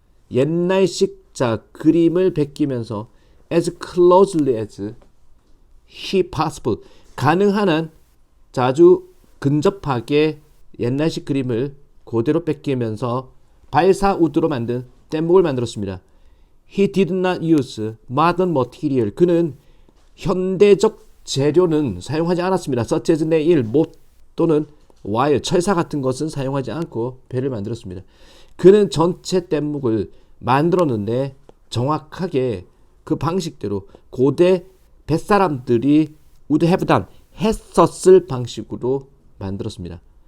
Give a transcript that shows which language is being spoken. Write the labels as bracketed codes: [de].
[ko] 옛날식, 자, 그림을 베끼면서 [en] as closely as he possible, [ko] 가능한 한 자주 근접하게 옛날식 그림을 그대로 뺏기면서 발사우드로 만든 뗏목을 만들었습니다. [en] He did not use modern material, [ko] 그는 현대적 재료는 사용하지 않았습니다. [en] such as nail, [ko] 못 또는 wire, 철사 같은 것은 사용하지 않고 배를 만들었습니다. 그는 전체 뗏목을 만들었는데 정확하게 그 방식대로 고대 뱃사람들이 [en] would have done, [ko] 했었을 방식으로 만들었습니다.